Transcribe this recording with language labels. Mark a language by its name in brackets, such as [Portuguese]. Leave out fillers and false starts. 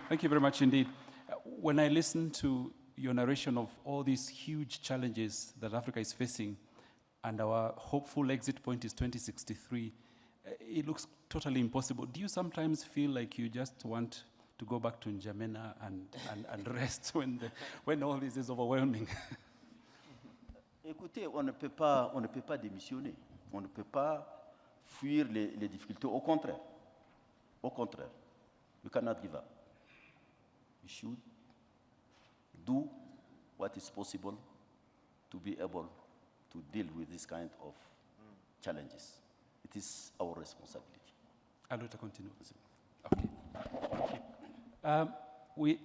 [English] Thank you very much indeed. When I listen to your narration of all these huge challenges that Africa is facing, and our hopeful exit point is 2063, it looks totally impossible. Do you sometimes feel like you just want to go back to N'Djamena and rest when all this is overwhelming? [French] Écoutez, on ne peut pas démissionner. On ne peut pas fuir les difficultés. Au contraire. [English] We cannot give up. We should do what is possible to be able to deal with this kind of challenges. It is our responsibility. I'll let her continue. Okay. Thank you.